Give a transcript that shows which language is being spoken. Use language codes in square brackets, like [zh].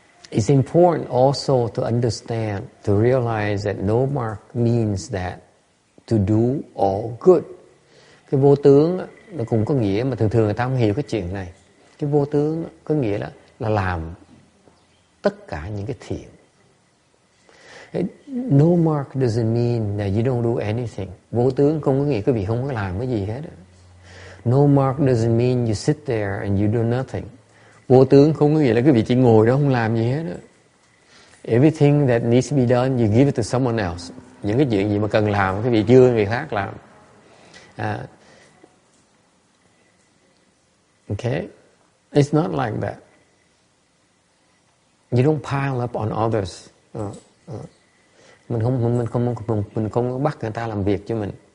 [en] It's important also to understand, to realize that no mark means that to do all good. [vi] Cái vô tướng nó cũng có nghĩa, mà thường người ta không hiểu cái chuyện này. Cái vô tướng có nghĩa là làm tất cả những cái thiện. [en] No mark doesn't mean that you don't do anything. [vi] Vô tướng không có nghĩa quý vị không có làm cái gì hết. [en] No mark doesn't mean you sit there and you do nothing. [vi] Vô tướng không có nghĩa là quý vị chỉ ngồi đó không làm gì hết. [en] Everything that needs to be done, you give it to someone else. [vi] Những cái chuyện gì mà cần làm, quý vị đưa người khác làm. [en] Okay? It's not like that. You don't pile up on others. [vi] Mình không bắt người ta làm việc cho mình.